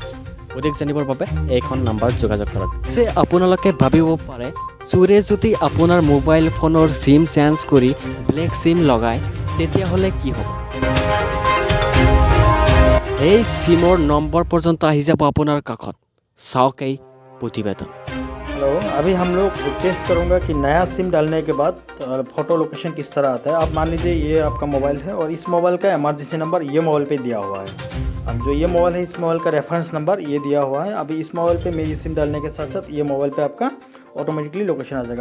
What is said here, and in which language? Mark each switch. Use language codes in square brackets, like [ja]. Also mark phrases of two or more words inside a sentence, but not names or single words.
[as] অধিক জানিবৰ বাবে এইখন নাম্বাৰত যোগাযোগ কৰক। আপোনালোকে ভাবিব পাৰে, চোৰে যদি আপোনাৰ [en] mobile phoneৰ sim change [as] কৰি [en] black sim [as] লগায়, তেতিয়াহ'লে কি হ'ব? এই সিমৰ নম্বৰ পৰ্যন্ত আহি যাব আপোনাৰ কাষত। চাওক এই প্ৰতিবেদন। [hi] हेलो, अभी हम लोग टेस्ट करूँगा कि नया सिम डालने के बाद [en] photo location [hi] किस तरह आता है। आप मान लीजिए ये आपका मोबाइल है और इस मोबाइल का [en] emergency number [hi] ये मोबाइल पे दिया हुआ है। अब जो ये मोबाइल है, इस मोबाइल का [en] reference number [hi] ये दिया हुआ है। अभी इस मोबाइल पे मेरी सिम डालने के साथ साथ ये मोबाइल पे आपका [en] automatically location [hi] आ जाएगा।